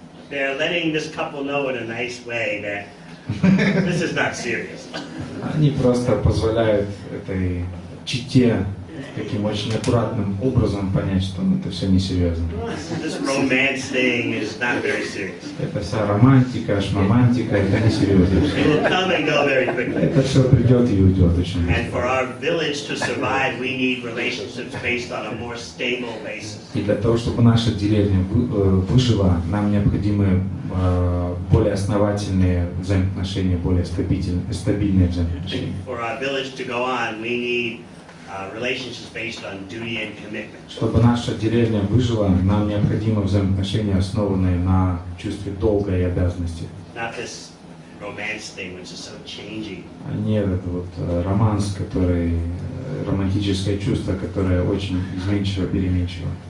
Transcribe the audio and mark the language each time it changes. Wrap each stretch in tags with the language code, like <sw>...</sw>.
<en>They're letting this couple know in a nice way that this is not serious.</en> <ru>Они просто позволяют этой чите таким очень аккуратным образом понять, что это все несерьезно.</ru> <en>This romance thing is not very serious.</en> <ru>Это вся романтика, шмамантика, это несерьезно.</ru> <en>It will come and go very quickly.</en> <ru>Это все придет и уйдет очень</ru> <en>And</en> <ru>быстро.</ru> <en>for our village to survive, we need relationships based on a more stable basis.</en> <ru>И для того, чтобы наша деревня выжила, нам необходимы более основательные взаимоотношения, более стабильные взаимоотношения.</ru> <en>For our village to go on, we need relationships based on duty and commitment.</en> <ru>Чтобы наша деревня выжила, нам необходимы взаимоотношения, основанные на чувстве долга и обязанности.</ru> <en>Not this romance thing, which is so changing.</en> <ru>А не этот вот романс, который, романтическое чувство, которое очень изменчиво, переменчиво.</ru>